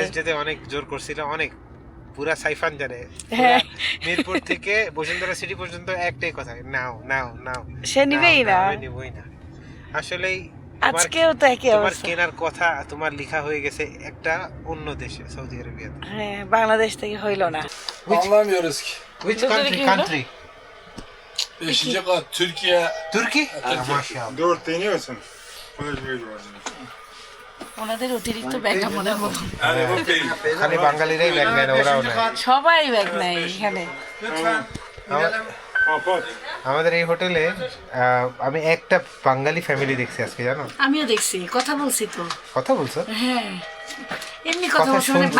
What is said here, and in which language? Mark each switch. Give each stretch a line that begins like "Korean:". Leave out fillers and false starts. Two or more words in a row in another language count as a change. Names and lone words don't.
English: marriage dayতে
Bangla: অনেক জোর করছিল, অনেক, পুরা সাইফান জানে, হ্যাঁ। পুরা মিরপুর থেকে বসুন্ধরা সিটি পর্যন্ত একটাই কথা, নাও নাও নাও। সে নিবেই না। আমি নিবই না। আসলেই তোমার- আজকেও তো একই তোমার অবস্থা। কেনার কথা তোমার লেখা হয়ে গেছে একটা অন্য দেশে, সৌদি আরবিয়া। হ্যাঁ, বাংলাদেশ থেকে হইলো না।
Turkish: Anlamıyoruz ki.
English: Which
Turkish: Dur,
English: country?
Turkish: dur,
English: Country?
Turkish: 5. kat Türkiye.
English: Turkey?
Turkish: Türkiye.
Bangla: মাশাআল্লাহ।
Turkish: 4 deniyorsun. Böyle bir var.
Bangla: ওনাদের অতিরিক্ত ব্যাগ আমাদের মতো।
Turkish: Yani bu değil.
Bangla: খালি বাঙালিরাই ব্যাগ নেয় না, ওরাও নেয়। সবাই ব্যাগ নেয় এখানে।
Turkish: Kapat.
Bangla: আমাদের এই হোটেলে আমি একটা বাঙালি ফ্যামিলি দেখছি আজকে, জানো? আমিও দেখছি, কথা বলছি তো। কথা বলছো? হ্যাঁ, এমনি কথা কথা বলছে, মানে